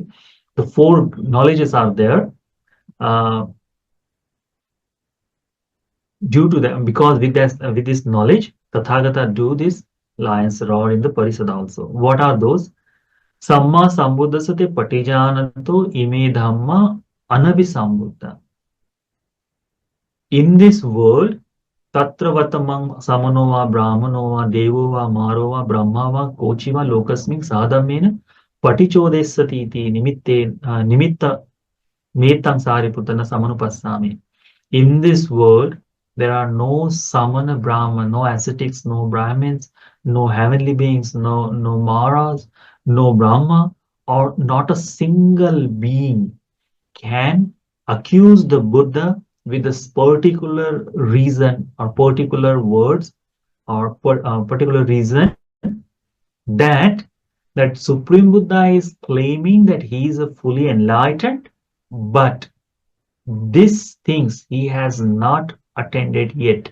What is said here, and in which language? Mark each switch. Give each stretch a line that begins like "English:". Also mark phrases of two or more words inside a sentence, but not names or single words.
English: The four knowledges are there. Due to that, because with this knowledge, Tathagata do this lion's roar in the Parisada also. What are those?
Pali: Samma Sambuddhasate Patijanato Ime Dhamma Anabhisambuddha.
English: In this world,
Pali: Tatra Vatamang Samanova, Brahmanova, Devova, Marova, Brahmava, Kochiva, Lokasming, Sadhamena, Patichodesati, Nimitta Metang Sariputana Samanupassami.
English: In this world, there are no Samana Brahman, no ascetics, no Brahmins, no heavenly beings, no Maras, no Brahma, or not a single being can accuse the Buddha with this particular reason or particular words or particular reason that Supreme Buddha is claiming that he is a fully enlightened, but these things he has not attended yet.